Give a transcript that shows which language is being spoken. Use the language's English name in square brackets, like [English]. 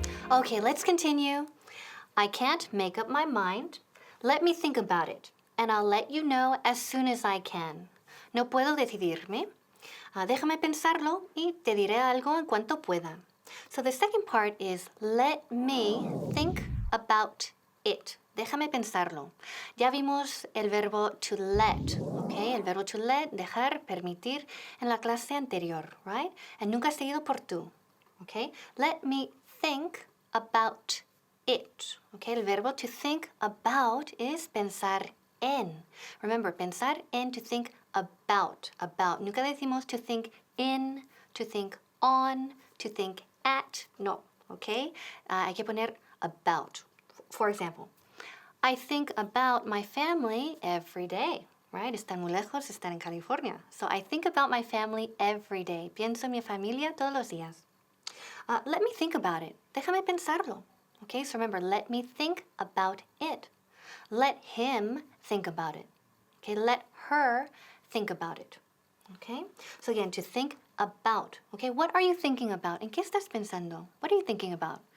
[English] Okay, let's continue. I can't make up my mind. Let me think about it, and I'll let you know as soon as I can. [Spanish] No puedo decidirme. Déjame pensarlo y te diré algo en cuanto pueda. [English] So the second part is let me think about it. [Spanish] Déjame pensarlo. Ya vimos el verbo to let, ¿ok? El verbo to let, dejar, permitir, en la clase anterior, right? And nunca seguido por tú, ¿ok? [English] Let me think about it, ¿ok? [Spanish] El verbo to think about es pensar en. Remember, pensar en, to think about. Nunca decimos to think in, to think on, to think at. No, ¿ok? Hay que poner [English] about. For example, I think about my family every day, right? [Spanish] Están muy lejos, están en California. [English] So I think about my family every day. [Spanish] Pienso en mi familia todos los días. [English] Let me think about it. [Spanish] Déjame pensarlo. [English] Okay, so remember, let me think about it. Let him think about it. Okay, let her think about it. Okay, so again, to think about. Okay, what are you thinking about? [Spanish] ¿En qué estás pensando? [English] What are you thinking about?